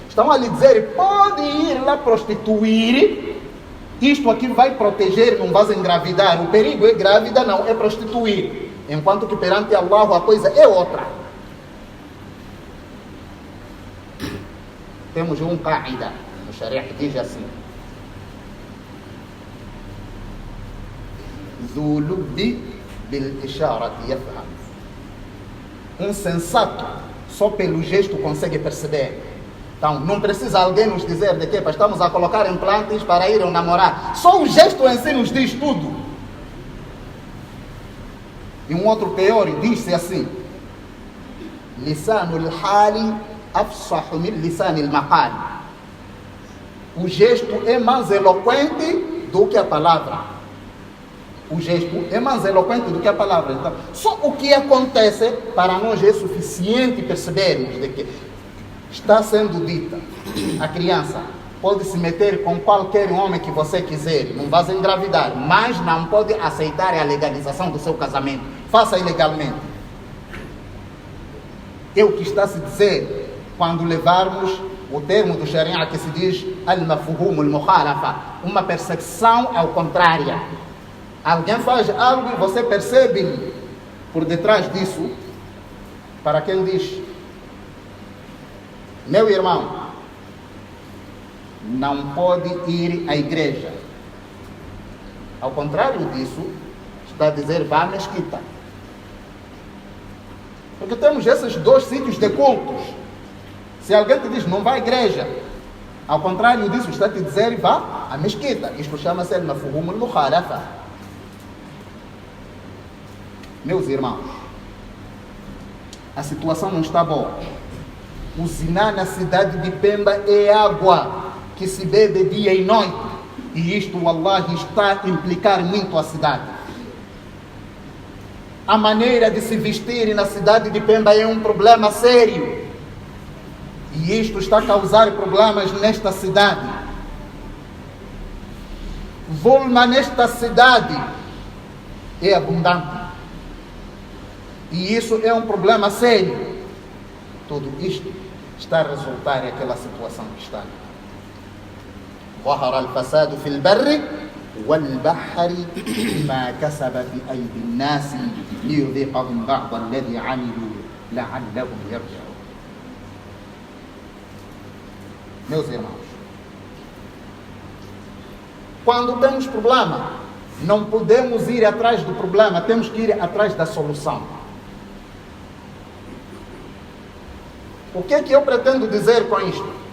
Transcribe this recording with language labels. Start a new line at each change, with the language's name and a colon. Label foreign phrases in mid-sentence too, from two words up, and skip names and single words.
Portuguese: Estão a lhe dizer, pode ir lá prostituir. Isto aqui vai proteger, não vais engravidar. O perigo é grávida, não, é prostituir. Enquanto que perante Allah a coisa é outra. Temos um qaida no Sharia que diz assim:
Arabic: ذو لب بالإشارة يفهم.
Portuguese: Um sensato só pelo gesto consegue perceber. Então, não precisa alguém nos dizer de que estamos a colocar implantes para ir namorar. Só o gesto em si nos diz tudo. E um outro pior diz-se assim:
Arabic: لسان الحال أفصح من لسان المقال.
Portuguese: O gesto é mais eloquente do que a palavra. O gesto é mais eloquente do que a palavra. Então, só o que acontece para nós é suficiente percebermos de que está sendo dita. A criança pode se meter com qualquer homem que você quiser, não vai engravidar, mas não pode aceitar a legalização do seu casamento. Faça ilegalmente. É o que está a se dizer quando levarmos o termo do Sharia que se diz
Arabic: المفهوم المخالفة,
Portuguese: uma percepção ao contrário. Alguém faz algo e você percebe por detrás disso. Para quem diz: meu irmão, não pode ir à igreja. Ao contrário disso, está a dizer, vá à mesquita. Porque temos esses dois sítios de cultos. Se alguém te diz, não vá à igreja, ao contrário disso, está a te dizer, vá à mesquita. Isto chama-se
Arabic: المفهوم المخالفة.
Portuguese: Meus irmãos, a situação não está boa. O ziná na cidade de Pemba é água que se bebe dia e noite. E isto, wallahi, está a implicar muito a cidade. A maneira de se vestir na cidade de Pemba é um problema sério. E isto está a causar problemas nesta cidade. Volma nesta cidade é abundante. E isso é um problema sério. Tudo isto está a resultar naquela situação que está.
Arabic: ظهر الفساد في البر والبحر بما كسبت أيدي الناس ليذيقهم بعض الذي عملوا لعلهم يرجعون.
Portuguese: Meus irmãos, quando temos problema, não podemos ir atrás do problema, temos que ir atrás da solução. O que é que eu pretendo dizer com isto?